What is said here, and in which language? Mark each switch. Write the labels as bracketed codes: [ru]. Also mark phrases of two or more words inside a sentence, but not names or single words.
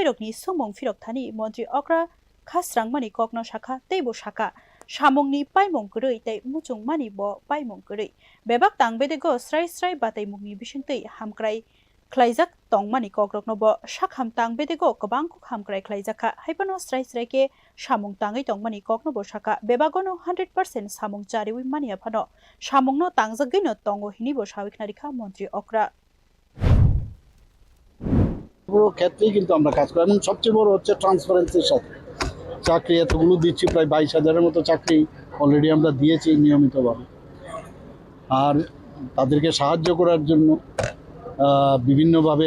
[trp] Rokni Sumong Firok Thani Montri Okra Khasrang mani kokno shaka teibo shaka samungni paimong gerei tei muchung mani bo paimong gerei bebak tangbedego srai srai batai mungni bisingtei hamkrai khlaijak tongmani kokrokno bo shakham tangbedego kobang kok hamkrai khlaijaka haipano srai srai ke samung tangai tongmani kokno bo shaka bebagono 100% samung chariwi mani aphano samungno tangjagino tongo hini bo sawiknarikha Montri Okra [bn] পুরো ক্ষেত্রেই কিন্তু আমরা কাজ করি এবং সবচেয়ে বড় হচ্ছে ট্রান্সপারেন্সির সাথে চাকরি এতগুলো দিচ্ছি প্রায় 22,000-এর মতো চাকরি অলরেডি আমরা দিয়েছি নিয়মিতভাবে আর তাদেরকে সাহায্য করার জন্য বিভিন্নভাবে